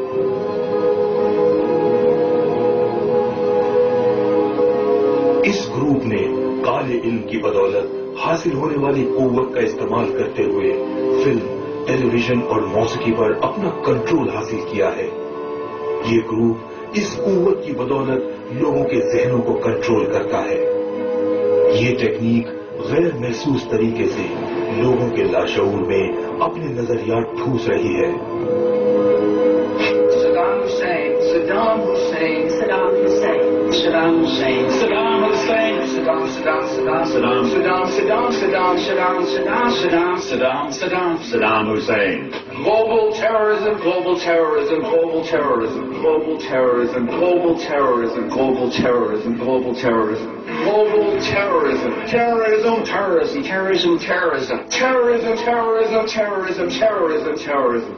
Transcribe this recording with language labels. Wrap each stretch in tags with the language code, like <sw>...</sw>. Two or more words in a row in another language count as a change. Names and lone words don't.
<ur>اس گروپ نے کالے علم کی بدولت حاصل ہونے والی قوت کا استعمال کرتے ہوئے فلم، ٹیلی ویژن اور موسیقی پر اپنا کنٹرول حاصل کیا ہے۔ یہ گروپ اس قوت کی بدولت لوگوں کے ذہنوں کو کنٹرول کرتا ہے۔ یہ ٹیکنیک غیر محسوس طریقے سے لوگوں کے لاشعور میں اپنے نظریات ٹھوس رہی ہے. Saddam Hussein, Saddam Hussein, Saddam Hussein, Saddam Hussein, Saddam Hussein, Saddam, Saddam, Saddam, Saddam, Saddam, Saddam, Saddam, Saddam, Saddam, Saddam, Saddam Hussein.</ur> <en>Global terrorism, global terrorism, global terrorism, global terrorism, global terrorism, global terrorism, global terrorism, global terrorism, terrorism, terrorism, terrorism, terrorism, terrorism, terrorism, terrorism, terrorism, terrorism.</en>